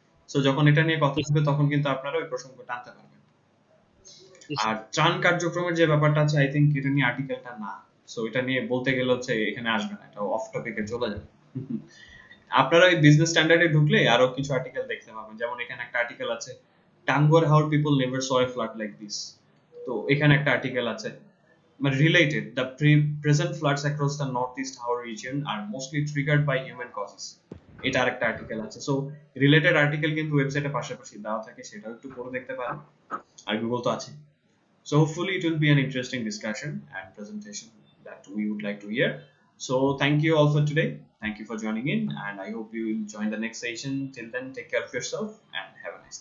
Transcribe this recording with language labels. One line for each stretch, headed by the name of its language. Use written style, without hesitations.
Bangla: So যখন এটা নিয়ে কথা হবে তখন কিন্তু আপনারা ওই প্রসঙ্গ টানতে পারবেন। আর ত্রাণ কার্যক্রমের যে ব্যাপারটা আছে, আই থিঙ্ক এটা নিয়ে আর্টিকেলটা না, সো এটা নিয়ে বলতে গেলে হচ্ছে এখানে আসবে না, এটা অফ টপিকে চলে যাবে। আপনারা ওই বিজনেস স্ট্যান্ডার্ডে ঢুকলে আরো কিছু আর্টিকেল দেখতে পাবেন। যেমন এখানে একটা আর্টিকেল আছে, Tanguar
English: How people never saw a flood like this.
Bangla: তো এখানে একটা আর্টিকেল আছে মানে
English: related, the present floods across the northeast Howrah region are mostly triggered by human causes.
Bangla: এটা আরেকটা আর্টিকেল আছে। সো রিলেটেড আর্টিকেল কিন্তু ওয়েবসাইটে পাশাপাশি দেওয়া থাকে, সেটাও একটু পড়ে দেখতে পারেন। আর গুগল তো আছে।
English: So hopefully it will be an interesting discussion and presentation that we would like to hear. So thank you all for today. Thank you for joining in, and I hope you will join the next session. Till then, take care of yourself and have